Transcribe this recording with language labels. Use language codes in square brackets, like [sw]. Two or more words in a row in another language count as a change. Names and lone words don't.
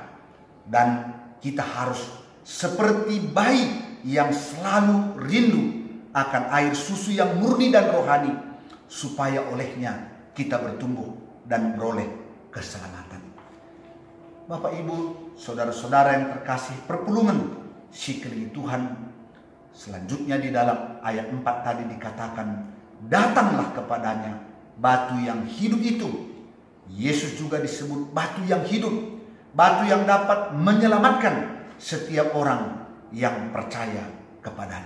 [id] Dan kita harus seperti bayi yang selalu rindu akan air susu yang murni dan rohani, supaya olehnya kita bertumbuh dan beroleh keselamatan. Bapak, Ibu, saudara-saudara yang terkasih, [btx] perpulungan si kelengi Tuhan. [id] Selanjutnya di dalam ayat 4 tadi dikatakan, datanglah kepadanya batu yang hidup itu. Yesus juga disebut batu yang hidup, batu yang dapat menyelamatkan setiap orang yang percaya kepadanya.